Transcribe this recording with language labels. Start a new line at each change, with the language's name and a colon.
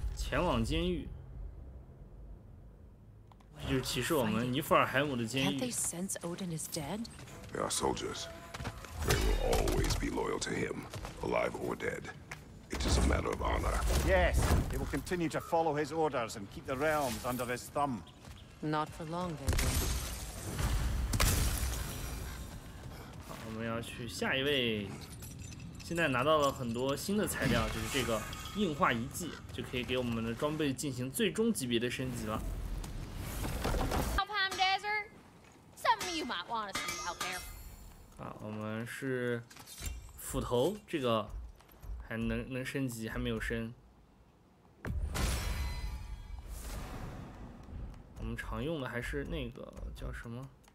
Chinese: 前往监狱，这就是启示我们尼弗尔海姆的监
English: Can't
Chinese: 狱
English: they。 sense Odin is dead? They are soldiers. They will always be loyal to him, alive or dead. It is a matter of honor. Yes, they will continue to follow his orders and keep the realms under his thumb. Not for long, they will.
Chinese: 好，我们要去下一位。现在拿到了很多新的材料，就是这个硬化遗迹，就可以给我们的装备进行最终级别的升级了。
English: Alpine Desert? Something you might want to see out there.
Chinese: 啊，我们是斧头，这个还能升级，还没有升。我们常用的还是那个叫什么？